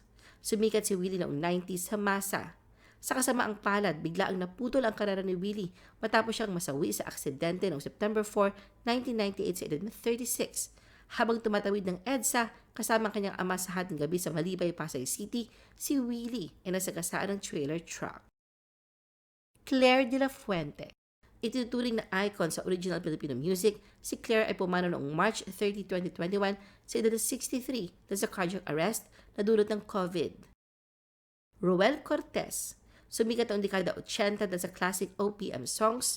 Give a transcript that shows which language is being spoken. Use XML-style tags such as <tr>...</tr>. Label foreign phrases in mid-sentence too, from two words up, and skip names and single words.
<tl>Sumikat si Willie noong 90s sa masa. Sa kasamaang palad, bigla ang naputol ang karera ni Willie matapos siyang masawi sa aksidente noong September 4, 1998 sa edad na 36. Habang tumatawid ng EDSA kasama ang kanyang ama sa hating gabi sa Malibay, Pasay City, si Willie ay nasagasaan ng</tl> <en>trailer truck.</en> <tl>Claire de la Fuente. Itinuturing na icon sa</tl> <en>original Filipino music,</en> <tl>si Claire ay pumanaw noong March 30, 2021 sa edad na 63 dahil sa</tl> <en>cardiac arrest</en> <tl>na dulot ng COVID. Roel Cortez. Sumikat noong dekada 80 dahil sa</tl> <en>classic OPM songs.</en>